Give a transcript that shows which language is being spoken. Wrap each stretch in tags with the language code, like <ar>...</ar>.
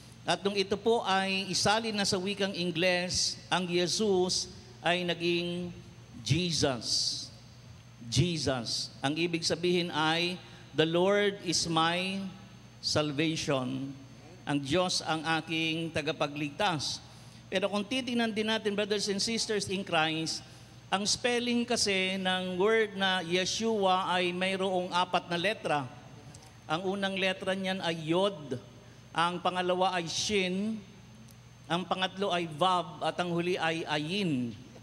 <tl>At nung ito po ay isalin na sa wikang Ingles, ang Jesus ay naging Jesus.</tl> <en>Jesus.</en> <tl>Ang ibig sabihin ay,</tl> <en>the Lord is my salvation.</en> <tl>Ang Diyos ang aking tagapagligtas. Pero kung titingnan din natin,</tl> <en>brothers and sisters in Christ,</en> <tl>ang spelling kasi ng word na Yeshua ay mayroong 4 na letra. Ang unang letra niyan ay Yod, ang pangalawa ay Shin, ang pangatlo ay Vav, at ang huli ay Ayin.</tl>